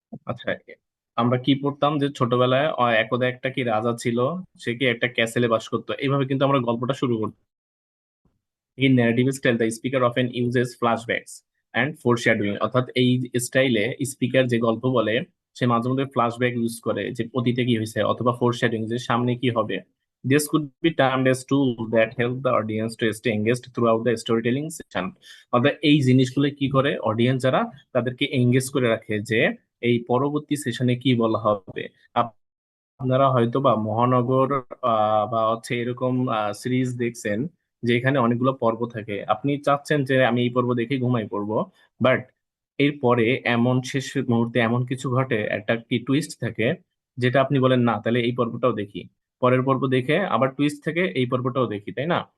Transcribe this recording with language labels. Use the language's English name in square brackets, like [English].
[Bangla] আচ্ছা, আমরা কি পড়তাম যে ছোটবেলায় একদা একটা কি রাজা ছিল, সে কি একটা ক্যাসেলে বাস করতো, এইভাবে কিন্তু আমরা গল্পটা শুরু করতাম। [English] In narrative style, the speaker often uses flashbacks and foreshadowing, [Bangla] অর্থাৎ এই স্টাইলে স্পিকার যে গল্প বলে সে মাঝে মধ্যে ফ্ল্যাশব্যাক ইউজ করে, যে অতীতে কি হয়েছে, অথবা ফোরশ্যাডোইং, যে সামনে কি হবে। [English] This could be termed as tool that help the audience to stay engaged throughout the storytelling session. [Bangla] অর্থাৎ এই জিনিসগুলো কি করে অডিয়েন্স যারা, তাদেরকে এঙ্গেজ করে রাখে যে এই পরবর্তী সেশনে কি বলা হবে। আপনারা হয়তো বা মহানগর বা হচ্ছে এরকম সিরিজ দেখছেন, যে এখানে অনেকগুলো পর্ব থাকে, আপনি চাচ্ছেন যে আমি এই পর্ব দেখে ঘুমাই পড়বো, বাট এরপরে এমন শেষ মুহূর্তে এমন কিছু ঘটে, একটা কি টুইস্ট থাকে, যেটা আপনি বলেন না তাহলে এই পর্বটাও দেখি, পরের পর্ব দেখে আবার টুইস্ট থেকে এই পর্বটাও দেখি, তাই না?